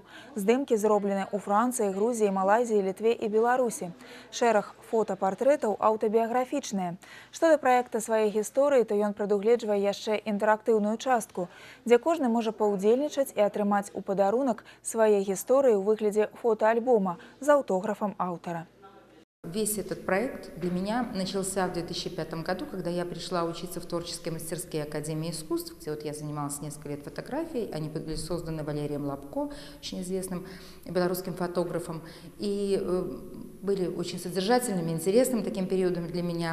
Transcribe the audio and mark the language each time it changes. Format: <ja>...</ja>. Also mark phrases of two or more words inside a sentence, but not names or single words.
<be>Здымкі зроблены ў Францыі, Грузіі, Малайзіі, Літве і Беларусі. Шэраг фотапартрэтаў аўтабіяграфічныя. Што да праекта свае гісторыі, то ён прадугледжвае яшчэ інтэрактыўную частку, дзе кожны можа паўдзельнічаць и атрымаць у падарунак свае гісторыі ў выглядзе фотоальбома з аўтографам аўтара.</be> <ru>Весь этот проект для меня начался в 2005 году, когда я пришла учиться в творческие мастерские Академии искусств, где вот я занималась несколько лет фотографией. Они были созданы Валерием Лапко, очень известным белорусским фотографом, и были очень содержательными, интересным таким периодом для меня.</ru>